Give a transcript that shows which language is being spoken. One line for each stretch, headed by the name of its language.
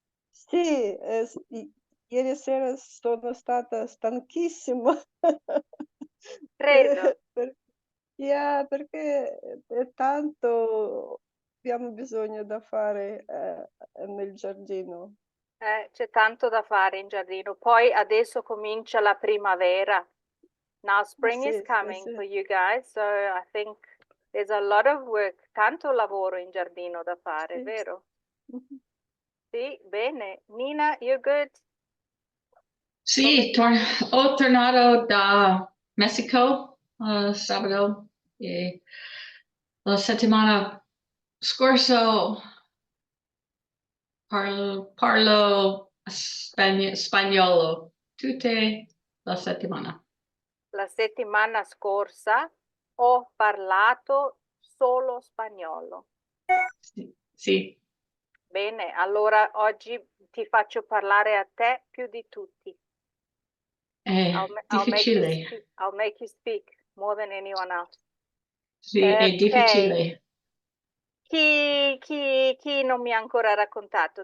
Italian: Sì, ieri sera sono stata stanchissima. Credo. Yeah, perché è tanto abbiamo bisogno da fare nel giardino. C'è tanto da fare in giardino. Poi adesso comincia la primavera.
English: Now spring is
Italian: Sì,
English: coming
Italian: sì.
English: for you guys, so I think there's a lot of work,
Italian: tanto lavoro in giardino da fare, Sì. vero? Mhm. Sì, bene. Nina,
English: you good?
Italian: Sì, ho tornato da Messico sabato e la settimana scorsa parlo spagnolo tutte la settimana. La settimana scorsa ho parlato solo spagnolo. Sì. Bene, allora oggi ti faccio parlare a te più di tutti. È difficile.
English: I'll make you speak more than anyone else.
Italian: Sì, è Ok. difficile. Chi non mi ha ancora raccontato?